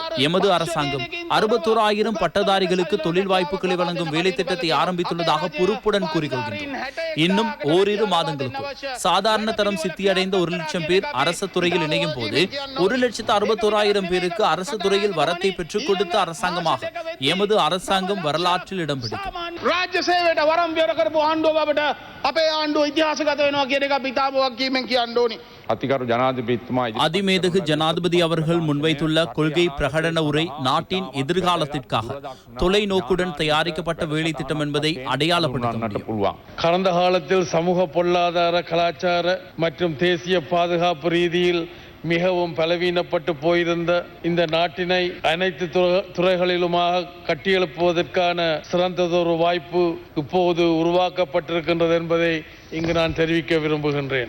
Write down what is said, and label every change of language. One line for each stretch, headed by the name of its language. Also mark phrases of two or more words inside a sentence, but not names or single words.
Tamil: எமது அரசாங்கம் 61,000 பட்டதாரிகளுக்கு தொழில் வாய்ப்புகளை வழங்கும் வேலை திட்டத்தை ஆரம்பித்துள்ளதாக பொறுப்புடன் கூறிக்கொள்கின்றோம். இன்னும் ஓரிரு மாதங்களுக்கு சாதாரண தரம் சித்தியடைந்த 1,00,000 பேர் அரசு துறையில் இணையும் போது 1,61,000 பேருக்கு அரசு துறையில் வரத்தை பெற்றுக் கொடுத்த அரசாங்கமாக எமது அரசாங்கம் வரலாற்றில் இடம் பிடிக்கும்.
Sinhala: රාජ්‍ය සේවයට වරම් බේර කරපු ආණ්ඩුව බවට අපේ ආණ්ඩුව ඉතිහාසගත වෙනවා කියන එක අපි තාපුවක් කීමෙන් කියන්න ඕනි.
Tamil: அதிமேதகு ஜனாதிபதி அவர்கள் முன்வைத்துள்ள கொள்கை பிரகடன உரை நாட்டின் எதிர்காலத்திற்காக தொலைநோக்குடன் தயாரிக்கப்பட்ட வேலை திட்டம் என்பதை அடையாளப்படுத்த முடியும். கடந்த காலத்தில் சமூக பொருளாதார கலாச்சார மற்றும் தேசிய பாதுகாப்பு ரீதியில் மிகவும் பலவீனப்பட்டு போயிருந்த இந்த நாட்டினை அனைத்து துறைகளிலுமாக கட்டியெழுப்புவதற்கான சிறந்ததொரு வாய்ப்பு இப்போது உருவாக்கப்பட்டிருக்கின்றது என்பதை இங்கு நான் தெரிவிக்க விரும்புகின்றேன்.